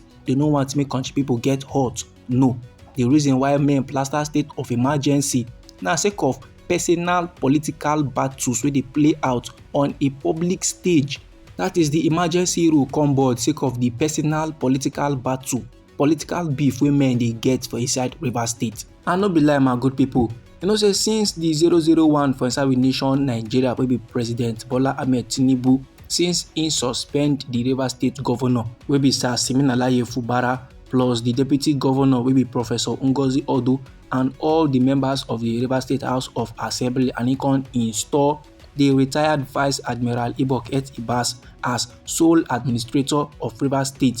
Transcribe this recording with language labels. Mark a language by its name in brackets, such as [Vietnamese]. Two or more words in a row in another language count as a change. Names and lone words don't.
[Nigerian Pidgin] They no want to make country people get hurt. No, the reason why men plaster state of emergency na sake of personal political battles where they play out on a public stage. That is, the emergency rule come board sake of the personal political battle, political beef wey men dey get for inside Rivers State. And no be lie, my good people, you know say since the 001 for inside we nation Nigeria wey be President Bola Ahmed Tinubu, since he suspend the Rivers State governor wey be Sir Siminalayi Fubara, plus the deputy governor wey be Professor Ngozi Odo, and all the members of the Rivers State House of Assembly, and he can install the retired Vice Admiral Ibok Et Ibas as sole administrator of Rivers State.